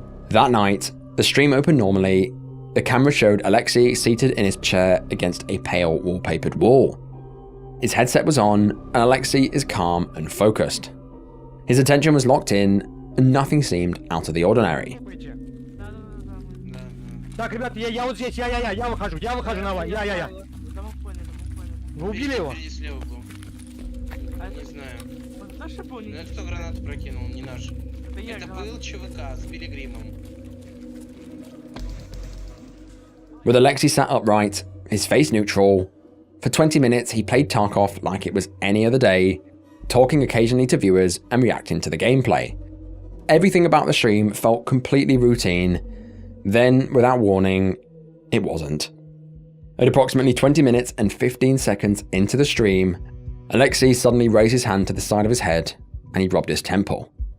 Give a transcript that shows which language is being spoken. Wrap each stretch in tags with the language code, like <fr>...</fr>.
<en>That night, the stream opened normally. The camera showed Alexei seated in his chair against a pale wallpapered wall. His headset was on, and Alexei is calm and focused. His attention was locked in, and nothing seemed out of the ordinary.</en> <ru>Так, ребят, я вот здесь, я выхожу на вас, я. Вы убили его? Не знаю. Ну это кто гранату прокинул, не наш. Это был ЧВК с пилигримом.</ru> <en>With Alexei sat upright, his face neutral, for 20 minutes he played Tarkov like it was any other day, talking occasionally to viewers and reacting to the gameplay. Everything about the stream felt completely routine. Then, without warning, it wasn't. At approximately 20 minutes and 15 seconds into the stream, Alexei suddenly raised his hand to the side of his head and he rubbed his temple.</en>